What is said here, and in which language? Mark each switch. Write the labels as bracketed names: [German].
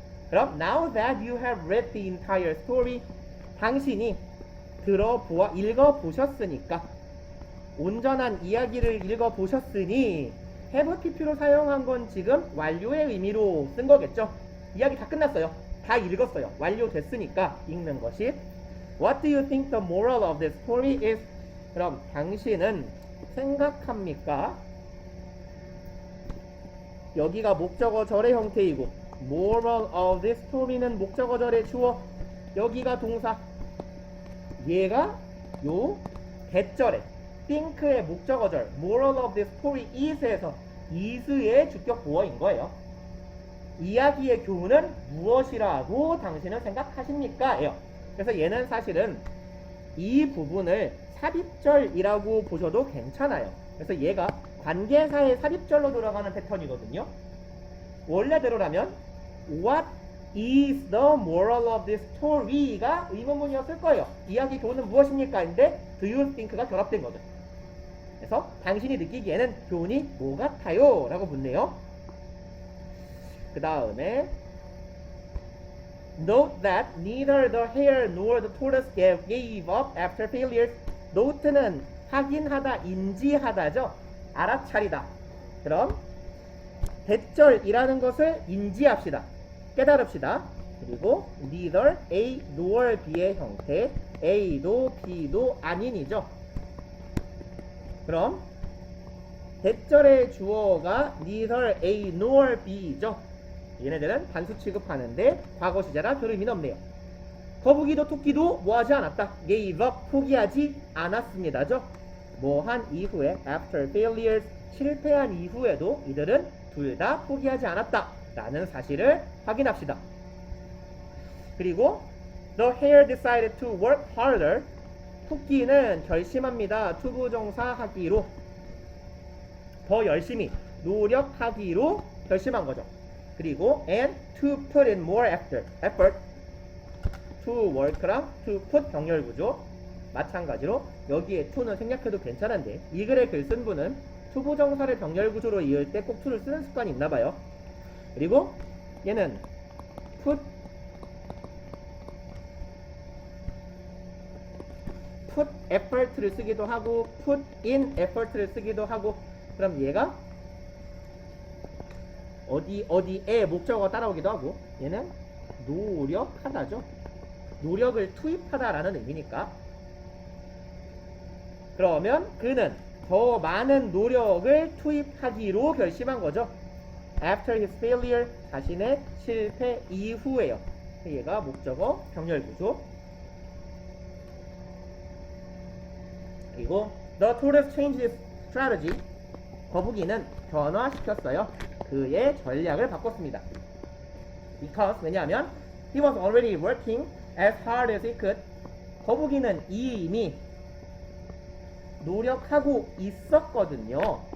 [Korean] 그럼 [English] now that you have read the entire story, [Korean] 당신이 읽어보셨으니까, 온전한 이야기를 읽어보셨으니 have pp로 사용한 건 지금 완료의 의미로 쓴 거겠죠. 이야기 다 끝났어요. 다 읽었어요. 완료됐으니까 읽는 것이. [English] What do you think the moral of this story is? [Korean] 그럼 당신은 생각합니까? 여기가 목적어절의 형태이고 moral of this story는 목적어절의 주어, 여기가 동사, 얘가 요 대절에 think의 목적어절 [English] moral of this story is [Korean] 에서 is의 주격 보어인 거예요. 이야기의 교훈은 무엇이라고 당신은 생각하십니까? 예요. 그래서 얘는 사실은 이 부분을 삽입절이라고 보셔도 괜찮아요. 그래서 얘가 관계사의 삽입절로 들어가는 패턴이거든요. 원래대로라면 [English] What is the moral of this story가 [Korean] 의문문이었을 거예요. 이야기 교훈은 무엇입니까? 인데 [English] do you think [Korean] 가 결합된 거죠. 그래서 당신이 느끼기에는 교훈이 뭐 같아요? 라고 묻네요. 그 다음에 [English] Note that neither the hare nor the tortoise gave up after failures. [Korean] Note는 확인하다, 인지하다죠. 알아차리다. 그럼 대절이라는 것을 인지합시다. 깨달읍시다. 그리고 neither A nor B의 형태, A도 B도 아닌이죠. 그럼 대절의 주어가 neither A nor B죠. 얘네들은 단수 취급하는데 과거 시제라 별 의미는 없네요. 거북이도 토끼도 뭐하지 않았다. gave up, 포기하지 않았습니다죠. 뭐한 이후에 [English] after failures, [Korean] 실패한 이후에도 이들은 둘 다 포기하지 않았다 라는 사실을 확인합시다. [English] 그리고 the hare decided to work harder. [Korean] 토끼는 결심합니다. 투부정사 하기로 더 열심히 노력하기로 결심한 거죠. [English] 그리고 and to put in more effort. [Korean] to work랑 to put 병렬구조 마찬가지로 여기에 to는 생략해도 괜찮은데 이 글의 글 쓴 분은 투부정사를 병렬구조로 이을 때 꼭 to를 쓰는 습관이 있나봐요. 그리고 얘는 put effort를 쓰기도 하고 [English] put in effort [Korean] 를 쓰기도 하고, 그럼 얘가 어디에 목적어가 따라오기도 하고, 얘는 노력하다죠. 노력을 투입하다라는 의미니까. 그러면 그는 더 많은 노력을 투입하기로 결심한 거죠. [English] After his failure, [Korean] 자신의 실패 이후에요. 얘가 목적어 병렬구조. 그리고 [English] The tortoise changed his strategy. [Korean] 거북이는 변화시켰어요. 그의 전략을 바꿨습니다. [English] Because [Korean] 왜냐하면 [English] he was already working as hard as he could. [Korean] 거북이는 이미 노력하고 있었거든요.